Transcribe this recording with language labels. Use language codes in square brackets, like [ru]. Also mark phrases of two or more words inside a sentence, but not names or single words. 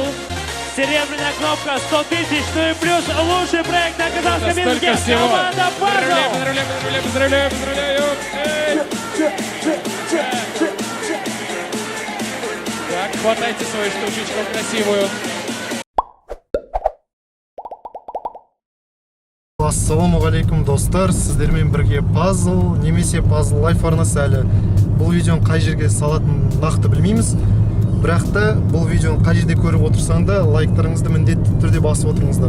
[ru] Серебряная кнопка 100 тысяч, ну и плюс лучший проект на казахском языке. Столько всего. Команда Пазл! Поздравляю! Так, хватайте свою штучечку красивую. [kk] Ассалаумағалейкум достар, сіздермен бірге Пазл немесе Пазл Лайф арнасы әлі бұл видеоны қай жерге салатынын нақты білмейміз. Бірақ та бұл видеоны қай жерде көріп отырсаң да лайктарыңызды міндетті түрде басып отырыңыздар.